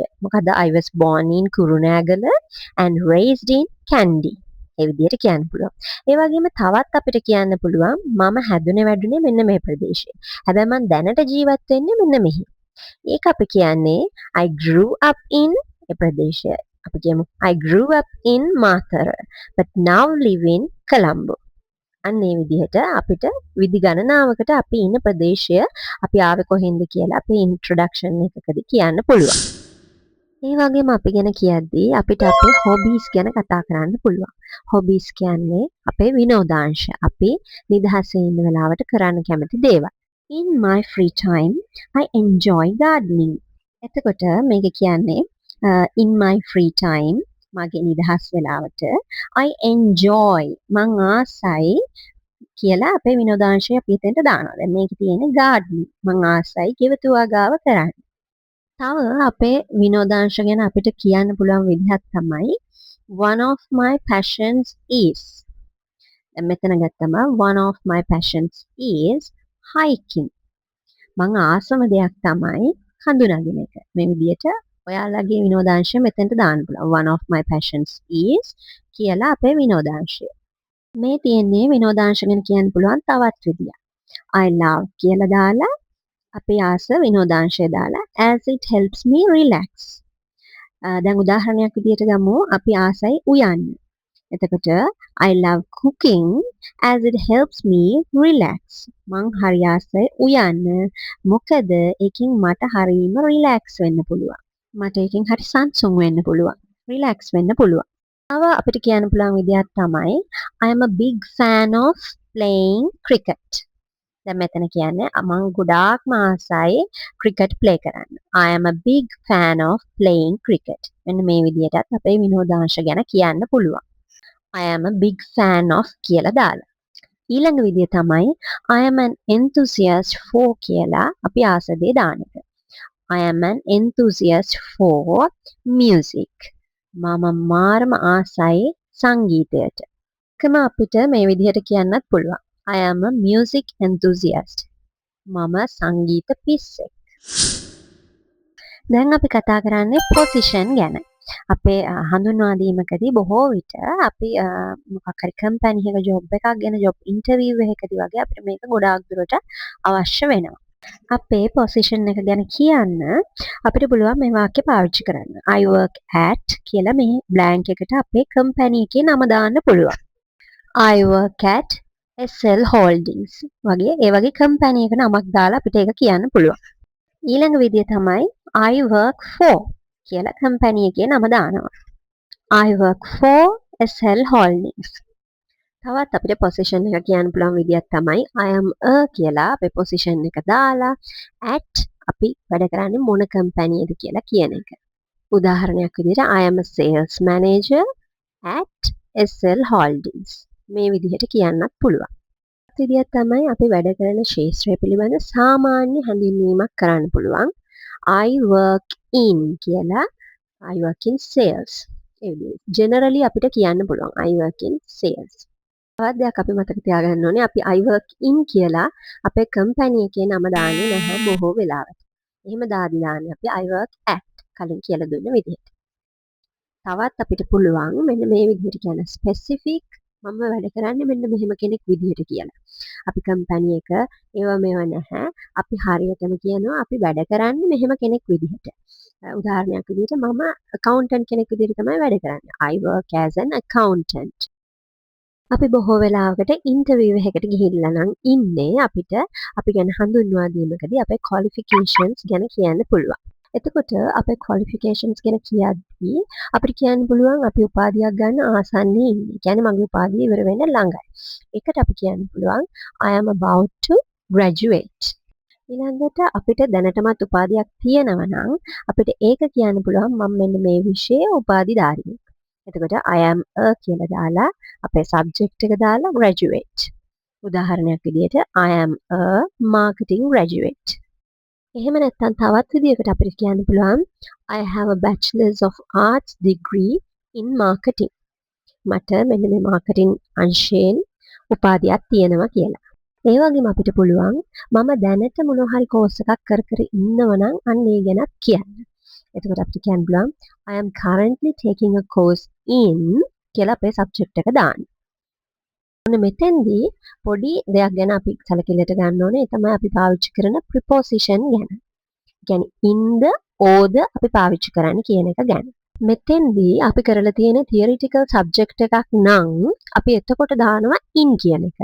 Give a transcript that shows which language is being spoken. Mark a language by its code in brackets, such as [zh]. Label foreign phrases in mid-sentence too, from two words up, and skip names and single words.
[en] මොකද I was born in කුරුණෑගල and raised in Kandy. [si] ඒ විදිහට කියන්න පුළුවන්. ඒ වගේම තවත් අපිට කියන්න පුළුවන් මම හැදුනේ වැඩුනේ මෙන්න මේ ප්‍රදේශයේ. හැබැයි මම දැනට ජීවත් වෙන්නේ මෙන්න මෙහි. ඒක අපි කියන්නේ [en] I grew up in [si] ඒ ප්‍රදේශය. අපි කියමු [en] I grew up in Mathara but now live in Colombo. [si] අන්න ඒ විදිහට අපිට විදි ගණනාවකට අපි ඉන්න ප්‍රදේශය අපි ආවේ කොහෙන්ද කියලා අපේ ඉන්ට්‍රොඩක්ෂන් එකකදී කියන්න පුළුවන්. ඒ වගේම අපි ගැන කියද්දී අපිට අපේ හොබීස් ගැන කතා කරන්න පුළුවන්. හොබීස් කියන්නේ අපේ විනෝදාංශ. අපි නිදහසේ ඉන්න වෙලාවට කරන්න කැමති දේවල්. [en] In my free time I enjoy gardening. [si] එතකොට මේක කියන්නේ [en] in my free time [si] මගේ නිදහස් වෙලාවට [en] I enjoy [si] මං ආසයි කියලා අපේ විනෝදාංශය අපි එතෙන්ට දානවා. දැන් මේකේ තියෙන්නේ gardening. මං ආසයි ගෙවතුවා ගාව කරන්න. තව අපේ විනෝදාංශ ගැන අපිට කියන්න පුළුවන් විදිහක් තමයි [en] one of my passions is. [si] දැන් මෙතන ගත්තම [en] one of my passions is hiking. [si] මං ආසම දෙයක් තමයි හඳුනාගෙන එක. මේ විදිහට ඔයාලගේ විනෝදාංශය මෙතනට දාන්න පුළුවන්. [en] one of my passions is [si] කියලා අපේ විනෝදාංශය. මේ තියෙන්නේ විනෝදාංශ ගැන කියන්න පුළුවන් තවත් විදියක්. [en] I love [si] කියලා දාලා අපේ ආස විනෝදාංශය දාලා [en] as it helps me relax. [si] දැන් උදාහරණයක් විදියට ගමු අපි ආසයි උයන්න. [en] එතකොට I love cooking as it helps me relax. [si] මං හරි ආසයි උයන්න. මොකද ඒකින් මට හරියම relax වෙන්න පුළුවන්. මට ඒකෙන් හරි සංසුන් වෙන්න පුළුවන්. relax වෙන්න පුළුවන්. තව අපිට කියන්න පුළුවන් විදියක් තමයි [en] I am a big fan of playing cricket. [si] දැන් මෙතන කියන්නේ මම ගොඩාක්ම ආසයි [en] cricket play [si] කරන්න. [en] I am a big fan of playing cricket. [si] මෙන්න මේ විදිහටත් අපේ විනෝදාංශ ගැන කියන්න පුළුවන්. [en] I am a big fan of [si] කියලා දාලා. ඊළඟ විදිය තමයි [en] I am an enthusiast for [si] කියලා අපි ආස දේ දාන එක. [en] I am an enthusiast for music. [si] මම මාරම ආසයි සංගීතයට. කම අපිට මේ විදිහට කියන්නත් පුළුවන්. [en] I am a music enthusiast. [si] මම සංගීත පිස්සෙක්. දැන් අපි කතා කරන්නේ position ගැන. අපේ හඳුන්වා දීමකදී බොහෝ විට අපි මොකක් හරි කම්පැනි එකක ජොබ් එකක් ගැන [en] job interview [si] එකකදී වගේ අපිට මේක ගොඩාක් දුරට අවශ්‍ය වෙනවා. අපේ position එක ගැන කියන්න අපිට පුළුවන් මේ වාක්‍ය පාවිච්චි කරන්න. [en] I work at [si] කියලා මේ blank එකට අපේ කම්පැනි එකේ නම දාන්න පුළුවන්. [en] I work at [si] SL Holdings වගේ ඒ වගේ කම්පැනි එක නමක් දාලා අපිට ඒක කියන්න පුළුවන්. ඊළඟ විදිය තමයි [en] I work for [si] කියලා කම්පැනි එකේ නම දානවා. I work for SL Holdings. තවත් අපිට position එක කියන්න පුළුවන් විදියක් තමයි [en] I am a [si] කියලා අපේ position එක දාලා at අපි වැඩ කරන්නේ මොන කම්පැනියද කියලා කියන එක. උදාහරණයක් විදිහට [en] I am a sales manager at SL Holdings. [si] මේ විදිහට කියන්නත් පුළුවන්. විදිය තමයි අපි වැඩ කරන ක්ෂේත්‍රය පිළිබඳ සාමාන්‍ය හැඳින්වීමක් කරන්න පුළුවන්. [en] I work in කියලා I work in sales. [si] ඒ විදිහට generally අපිට කියන්න පුළුවන් [en] I work in sales. [si] තවත් දෙයක් අපි මතක තියාගන්න ඕනේ අපි [en] I work in [si] කියලා අපේ කම්පැනි එකේ නම දාන්නේ නැහැ බොහෝ වෙලාවට. එහෙම දාන්නේ අපි [en] I work at [si] කලින් කියලා දුන්න විදිහට. තවත් අපිට පුළුවන් මෙන්න මේ විදිහට කියන specific මම වැඩ කරන්නේ මෙන්න මෙහෙම කෙනෙක් විදිහට කියලා. අපි කම්පැනි එක මේව නැහැ. අපි හරියටම කියනවා අපි වැඩ කරන්නේ මෙහෙම කෙනෙක් විදිහට. උදාහරණයක් විදිහට මම accountant කෙනෙක් විදිහට තමයි වැඩ කරන්නේ. [en] I work as an accountant. [si] අපි බොහෝ වෙලාවකට ඉන්ටර්විව් එකකට ගිහිල්ලා නම් ඉන්නේ අපිට අපි ගැන හඳුන්වා දීමකදී අපේ qualifications ගැන කියන්න පුළුවන්. එතකොට අපේ qualifications ගැන කියද්දී අපිට කියන්න පුළුවන් අපි උපාධියක් ගන්න ආසන්නයේ ඉන්නේ. කියන්නේ මගේ උපාධිය ඉවර වෙන්න ළඟයි. ඒකට අපි කියන්න පුළුවන් [en] I am about to graduate. [si] ඊළඟට අපිට දැනටමත් උපාධියක් තියෙනවා නම් අපිට ඒක කියන්න පුළුවන් මම මෙන්න මේ විෂයේ උපාධිධාරියෙක්. එතකොට [en] I am a [si] කියලා දාලා අපේ subject එක දාලා graduate. උදාහරණයක් විදිහට [en] I am a marketing graduate. [si] එහෙම නැත්නම් තවත් විදිහකට අපිට කියන්න පුළුවන් [en] I have a bachelor's of arts degree in marketing. [si] මට මෙන්න මේ marketing අංශයෙන් උපාධියක් තියෙනවා කියලා. ඒ වගේම අපිට පුළුවන් මම දැනට මොන හරි course එකක් කර ඉන්නව නම් අන්න ඒ ගැනත් කියන්න. එතකොට අපිට කියන්න පුළුවන් [en] I am currently taking a course in [si] කියලා අපේ subject එක දාන්න. ඔන්න මෙතෙන්දී පොඩි දෙයක් ගැන අපි සැලකිල්ලට ගන්න ඕනේ. ඒ තමයි අපි පාවිච්චි කරන preposition ගැන. කියන්නේ [en] in the or the [si] අපි පාවිච්චි කරන්නේ කියන එක ගැන. මෙතෙන්දී අපි කරලා තියෙන [en] theoretical subject [si] එකක් නම් අපි එතකොට දානවා in කියන එක.